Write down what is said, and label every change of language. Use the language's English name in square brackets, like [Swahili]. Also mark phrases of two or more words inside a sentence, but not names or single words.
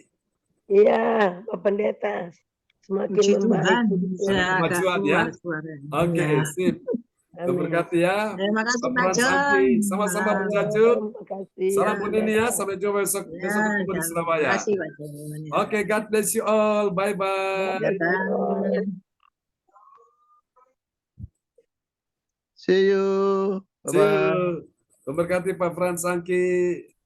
[Indonesian] Iya, Pak Pendeta, semakin Puji membaik. Tuhan, puji bisa Tuhan. agak Kemajuan ya. keluar suaranya. Oke, Ya. sip. Tuhan Amin. berkati ya. Terima kasih Pak Pak Frans John. Angki. Sama-sama Bu Jaju. Terima kasih. Salam ya, Bu Nini ya. Pendeta. Sampai jumpa besok Ya, ketemu di terima Surabaya. kasih Pak John. Ya. Oke, [English] God bless you all. Bye-bye. Bye-bye. See you. See Bye-bye. you. [Indonesian] Tuhan berkati Pak Frans Angki.